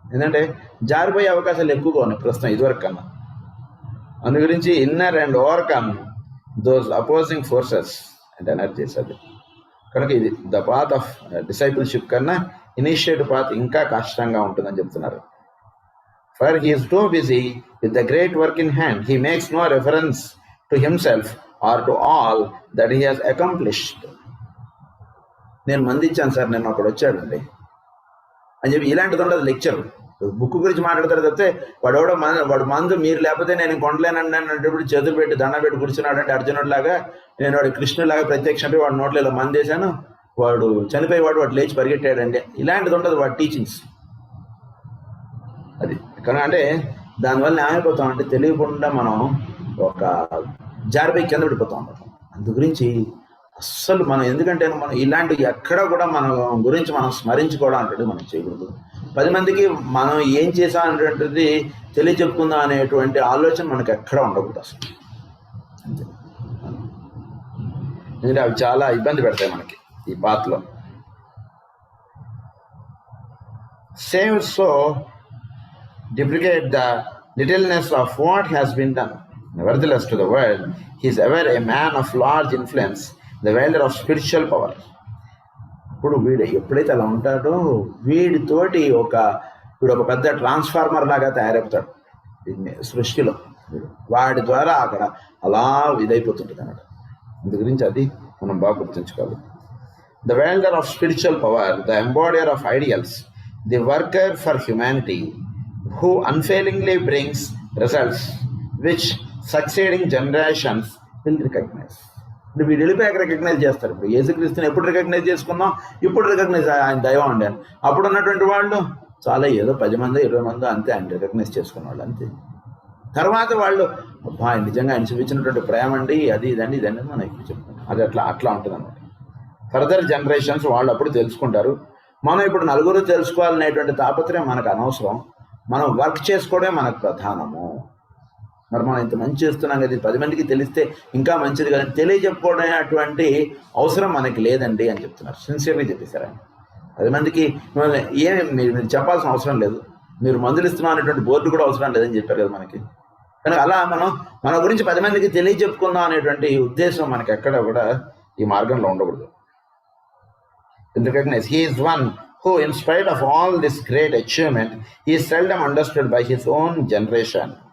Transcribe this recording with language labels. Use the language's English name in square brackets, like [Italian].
[Telugu] ఎందుకంటే జారిపోయే అవకాశాలు ఎక్కువగా ఉన్నాయి ప్రస్తుతం ఇదివరకు కన్నా. అందు గురించి [English] Inner and overcome those opposing forces and energies. [Telugu] అది కనుక ఇది ద పాత్ ఆఫ్ డిసైపుల్షిప్ కన్నా ఇనిషియేటివ్ పాత్ ఇంకా కష్టంగా ఉంటుందని చెప్తున్నారు. [English] For he is too busy with the great work in hand. He makes no reference to himself or to all that he has accomplished. [Telugu] నేను మంది ఇచ్చాను సార్, నేను ఒకడు వచ్చాడండి అని చెప్పి ఇలాంటిది ఉండదు. లెక్చర్ బుక్ గురించి మాట్లాడతారు తప్పితే వాడు మందు మీరు లేకపోతే నేను కొండలేనండి అన్నప్పుడు చేతులు పెట్టి దండ పెట్టి కూర్చున్నాడు అంటే అర్జునుడు లాగా, నేను వాడు కృష్ణులాగా ప్రత్యక్షంపై వాడు నోట్లలో మంది వేశాను, వాడు చనిపోయేవాడు వాడు లేచి పరిగెట్టాడండి. ఇలాంటిది ఉండదు వాడు టీచింగ్స్. అది కానీ అంటే దానివల్ల ఏమైపోతాం అంటే తెలియకుండా మనం ఒక జారిపోయి కింద పడిపోతాం అన్నమాట. అందు గురించి అస్సలు మనం ఎందుకంటే మనం ఇలాంటివి ఎక్కడ కూడా మన గురించి మనం స్మరించుకోవడం అంటే మనం చేయకూడదు. 10 మందికి మనం ఏం చేసాం అనేటువంటిది తెలియచెప్పుకుందాం అనేటువంటి ఆలోచన మనకు ఎక్కడ ఉండకూడదు అసలు. అంతే. ఎందుకంటే అవి చాలా ఇబ్బంది పెడతాయి మనకి ఈ పాత్రలో. [English] Save so deprecate the littleness of what has been done. Nevertheless, to the world, he is ever a man of large influence, the wielder of spiritual power. [Telugu] ఇప్పుడు వీడు ఎప్పుడైతే అలా ఉంటాడో వీడు ఒక పెద్ద ట్రాన్స్ఫార్మర్ లాగా తయారైపోతాడు సృష్టిలో. వాడి ద్వారా అక్కడ అలా ఇదైపోతుంటుంది అన్నమాట. అందు గురించి అది మనం బాగా గుర్తుంచుకోవాలి. [English] The wielder of spiritual power, the embodier of ideals, the worker for humanity, who unfailingly brings results which succeeding generations will recognize. [Telugu] ఇప్పుడు వీడు వెళ్ళిపోయాక రికగ్నైజ్ చేస్తారు. ఇప్పుడు యేసుక్రీస్తుని ఎప్పుడు రికగ్నైజ్ చేసుకున్నాం, ఇప్పుడు రికగ్నైజ్ ఆయన దైవం అండి అని. అప్పుడు ఉన్నటువంటి వాళ్ళు చాలా ఏదో 10 మంది 20 మంది అంతే ఆయన రికగ్నైజ్ చేసుకున్న వాళ్ళు అంతే. తర్వాత వాళ్ళు అబ్బా నిజంగా ఆయన చూపించినటువంటి ప్రేమ అండి అది ఇదండి ఇదండి మనం ఇప్పుడు చెప్తాం. అది అట్లా ఉంటుంది అన్నమాట. ఫర్దర్ జనరేషన్స్ వాళ్ళు అప్పుడు తెలుసుకుంటారు. మనం ఇప్పుడు నలుగురు తెలుసుకోవాలనేటువంటి తాపత్రయం మనకు అనవసరం. మనం వర్క్ చేసుకోవడమే మనకు ప్రధానము. మరి మనం ఇంత మంచి చేస్తున్నాం కదా, 10 మందికి తెలిస్తే ఇంకా మంచిది కదా, తెలియజెప్పుకోవడం అటువంటి అవసరం మనకి లేదండి అని చెప్తున్నారు. సిన్సియర్గా చెప్పేశారు ఆయన. 10 మందికి ఏమి మీరు చెప్పాల్సిన అవసరం లేదు, మీరు మందులు ఇస్తున్నాం అనేటువంటి బోర్డు కూడా అవసరం లేదని చెప్పారు కదా మనకి. కనుక అలా మనం మన గురించి 10 మందికి తెలియజెప్పుకుందాం అనేటువంటి ఉద్దేశం మనకి ఎక్కడ కూడా ఈ మార్గంలో ఉండకూడదు. [English] Recognize he is one who, in spite of all this great achievement, he is seldom understood by his own generation.